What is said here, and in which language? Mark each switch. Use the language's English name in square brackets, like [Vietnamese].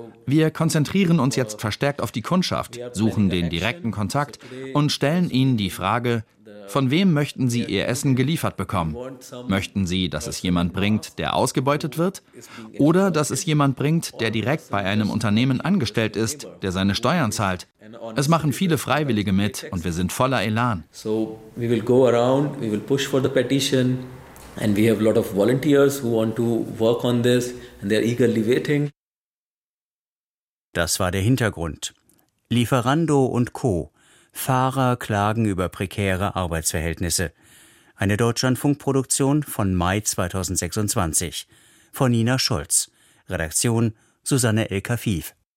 [German] Wir konzentrieren uns jetzt verstärkt auf die Kundschaft, suchen den direkten Kontakt und stellen ihnen die Frage: Von wem möchten Sie Ihr Essen geliefert bekommen? Möchten Sie, dass es jemand bringt, der ausgebeutet wird? Oder dass es jemand bringt, der direkt bei einem Unternehmen angestellt ist, der seine Steuern zahlt? Es machen viele Freiwillige mit und wir sind voller Elan. [English] So, we will go around, we will push for the petition and we have a lot of volunteers who want to work on this and they are eagerly waiting. [German] Das war der Hintergrund. Lieferando und Co. Fahrer klagen über prekäre Arbeitsverhältnisse. Eine Deutschlandfunkproduktion von Mai 2026. Von Nina Schulz. Redaktion Susanne Elka-Fief.